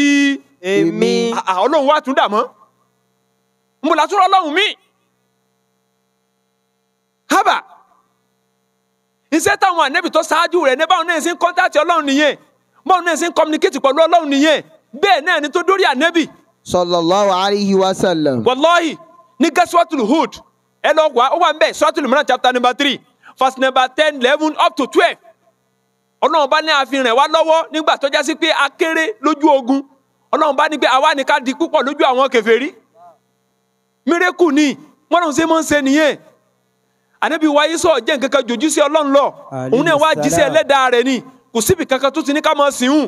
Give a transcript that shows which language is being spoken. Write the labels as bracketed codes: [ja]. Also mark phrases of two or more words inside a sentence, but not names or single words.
[yo] èmi. Ọlọ́run wá tún dà mọ́. Mo là tún Ọlọ́run mi. Hábà. Iṣẹ́ táwọn ànẹ́bì tó ṣáájú rẹ̀ ní báwọn náà ṣe ń kọ́ńtàtì Ọlọ́run nìyẹn. Báwọn náà ṣe ń communicate pẹ̀lú Ọlọ́run nìyẹn. Bẹ́ẹ̀ náà ni tó dórí ànẹ́bì. [ar] صلى الله عليه وسلم. [yo] Wallahi, ní Ghazwatul Hud, ẹ lọ wá, ó wà ń bẹ̀, Suratul Imran [en] chapter number 3, verse number 10, 11 up to 12. [yo] Ọlọ́run bá ní àfihàn rẹ̀ wá lọ́wọ́ nígbà tó já sí pé a kéré lójú ogun. Ọlọ́run bá ní pé àwa ní ká di púpọ̀ lójú àwọn kèfèrí. Mírèkù ni, wọ́n náà ṣe máa ń ṣe nìyẹn. Ànábì wa Ìsá jẹ́ nǹkan kan jòjú sí Ọlọ́run lọ. Òun náà wá jíṣẹ́ ẹlẹ́dàá rẹ̀ ni. Kò síbi kankan tó ti ní ká máa sìn hùn.